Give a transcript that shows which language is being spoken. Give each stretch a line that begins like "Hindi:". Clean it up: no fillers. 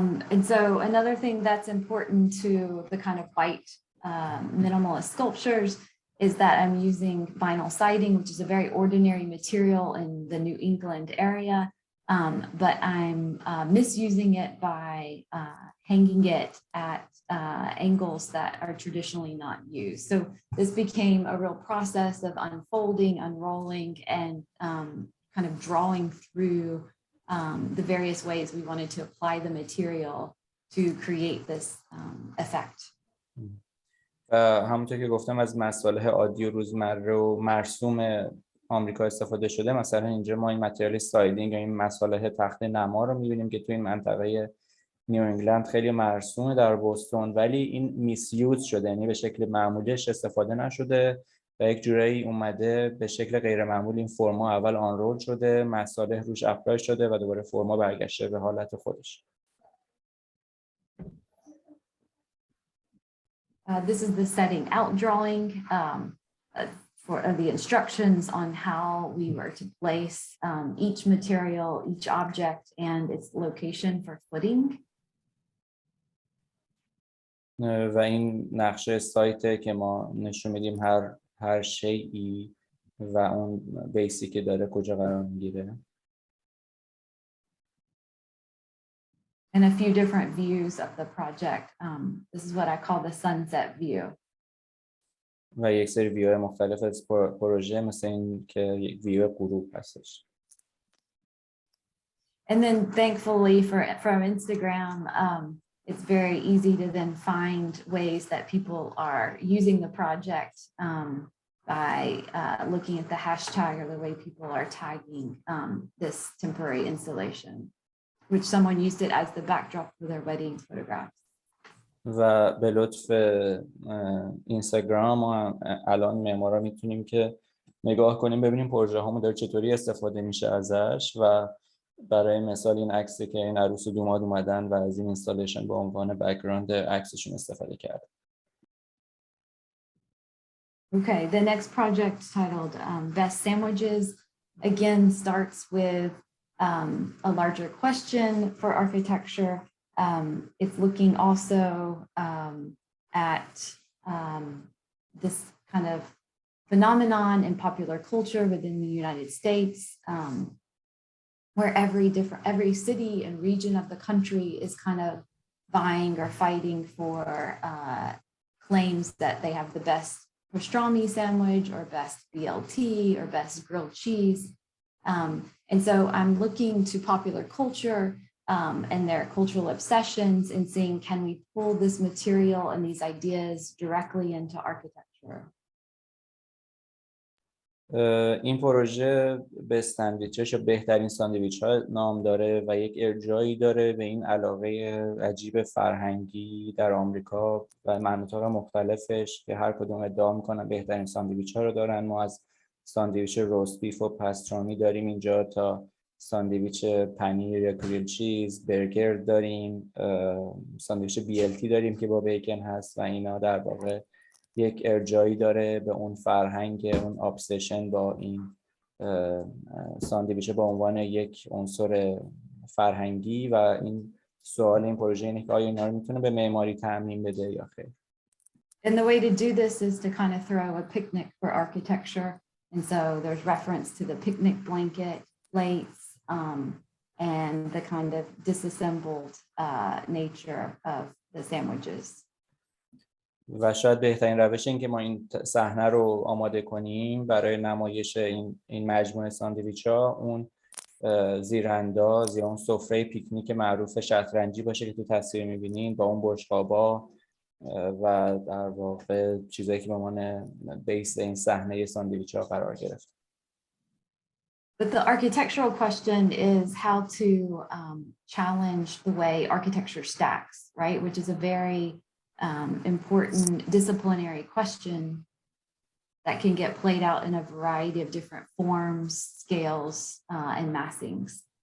English: And so another thing that's important to the kind of white minimalist sculptures is that I'm using vinyl siding, which is a very ordinary material in the New England area, but I'm misusing it by hanging it at angles that are traditionally not used. So this became a real process of unfolding, unrolling, and kind of drawing through the various ways we wanted to apply the material to create this effect.
Persian: همونطور که گفتم از مصالح عادی و روزمره و مرسوم آمریکا استفاده شده. مثلا اینجا ما این متریال سایدینگ یا این مصالح تخت نما رو می‌بینیم که تو این منطقه نیو انگلند خیلی مرسومه در بوستون، ولی این میسیوز شده، یعنی به شکل معمولیش استفاده نشده و یک جورایی اومده به شکل غیر معمول این فرما اول آنرول شده، مصالح روش اپلای شده و دوباره فرما برگشته به حالت خودش.
English: This is the setting out drawing for the instructions on how we were to place each material, each object, and its location for footing.
Persian: و این نقشه سایته که ما نشون میدیم هر شیئی و اون بیسی که داره کجا قرار میگیره.
English: And a few different views of the project. This is what I call the sunset view.
Persian: و یک سری ویوهای مختلف از پروژه مثل این که یک ویو غروب هستش.
English: And then thankfully from Instagram, it's very easy to then find ways that people are using the project by looking at the hashtag or the way people are tagging this temporary installation, which someone used it as the backdrop for their wedding photographs.
Persian: و به لطف اینستاگرام ما الان معمارا میتونیم که نگاه کنیم ببینیم پروژه هامون داره چطوری استفاده میشه ازش و برای مثال این عکسی که این عروس و دوماد اومدن و از این اینستالیشن به عنوان بک‌گراند عکسشون استفاده کردن.
English: Okay, the next project titled Best Sandwiches again starts with a larger question for architecture. It's looking also at this kind of phenomenon in popular culture within the United States, where every city and region of the country is kind of vying or fighting for claims that they have the best pastrami sandwich or best BLT or best grilled cheese. And so I'm looking to popular culture and their cultural obsessions and seeing, can we pull this material and these ideas directly into architecture?
Persian: این پروژه به ساندویچش یا بهترین ساندویچ ها نام داره و یک ارجایی داره به این علاقه عجیب فرهنگی در آمریکا و مناطق مختلفش که هر کدوم ادعا میکنن بهترین ساندویچ ها رو دارن. ما از ساندویچ روست بیف و پسترامی داریم اینجا تا ساندویچ پنیر یا گریل چیز، برگر داریم، ساندویچ BLT داریم که با بیکن هست و اینا در واقع یک ارجایی داره به اون فرهنگ، اون ابسشن با این ساندویچ به عنوان یک عنصر فرهنگی و این سوال این پروژه اینه که آیا اینا رو میتونه به معماری تعمیم بده یا خیر.
English: And the way to do this is to kind of throw a picnic for architecture. And so there's reference to the picnic blanket, plates, and the kind of disassembled nature of the sandwiches.
Persian: و شاید بهترین روش این که ما این صحنه رو آماده کنیم برای نمایش این مجموعه ساندویچ‌ها اون زیرانداز یا اون سفره پیکنیک معروف شطرنجی باشه که تو تصویر می‌بینین با اون بشقابا و در واقع چیزایی که به عنوان بیس این صحنه ساندویچ‌ها قرار گرفت.
English: But the architectural question is how to challenge the way architecture stacks, right? Which is a very important disciplinary question that can get played out in a variety of different forms, scales, and massings.